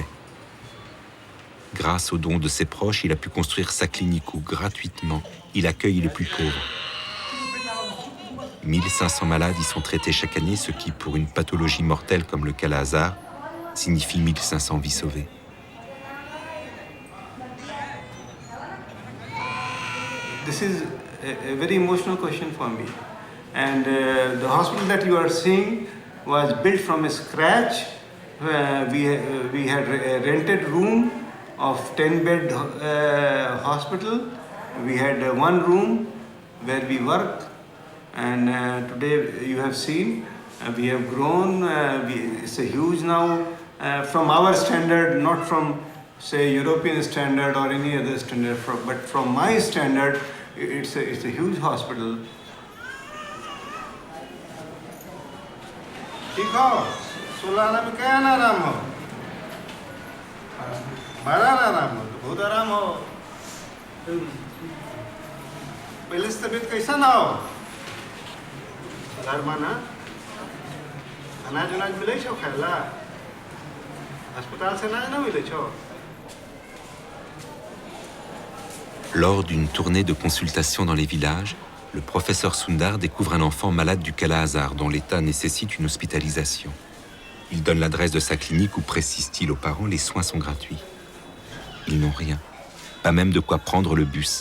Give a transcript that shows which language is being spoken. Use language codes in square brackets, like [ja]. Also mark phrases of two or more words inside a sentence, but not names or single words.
[fr] Grâce aux dons de ses proches, il a pu construire sa clinique où, gratuitement, il accueille les plus pauvres. 1500 malades y sont traités chaque année, ce qui, pour une pathologie mortelle comme le Kala-Azar, signifie 1500 vies sauvées. [en] This is a very emotional question for me. And the hospital that you are seeing was built from scratch. We had a rented room of 10-bed hospital. We had one room where we work, and today you have seen we have grown. It's a huge now from our standard, not from say European standard or any other standard, but from my standard, it's a huge hospital. [mai] ठीक हो? 16 आना में क्या ना आराम हो? 12 आराम हो, तो बहुत आराम हो। पहले से तबीयत कैसा ना हो? घर माना? अनाज उनाज मिले छो खाला? अस्पताल से अनाज ना मिले छो? [fr] Lors d'une tournée de consultation dans les villages, le professeur Sundar découvre un enfant malade du Kala-Azar dont l'état nécessite une hospitalisation. Il donne l'adresse de sa clinique où, précise-t-il aux parents, les soins sont gratuits. Ils n'ont rien, pas même de quoi prendre le bus.